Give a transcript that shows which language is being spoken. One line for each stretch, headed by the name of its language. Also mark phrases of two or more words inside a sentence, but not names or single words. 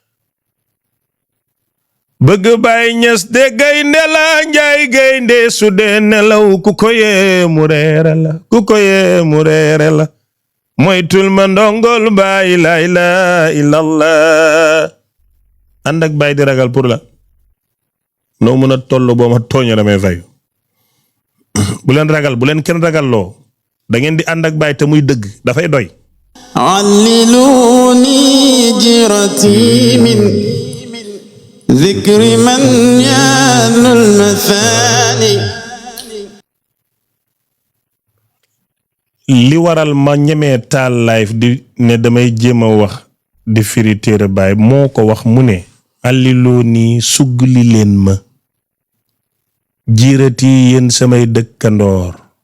Wolof: bëgg Baay Ñas de gaynde la njaay gaynde su dee nelaw ku ko yee mu reere la ku ko yee mu reere la moytul ma ndongol Baay
Arabic: لا إله إلا الله
Wolof: ànd ak Baay di ragal pour la noo mën a toll boo ma tooñee damay fayu bu leen ragal bu leen kenn ragal loo da ngeen di ànd ak Baay te muy dëgg dafay doy
Arabic: عللوني جيرتي من ذكر من يان المثاني
Wolof: li waral ma ñemee taal live di ne damay jéem a wax di firi téere Baay moo ko wax mu ne alliloo suggli leen ma jiirati yéen samay dëkkandoor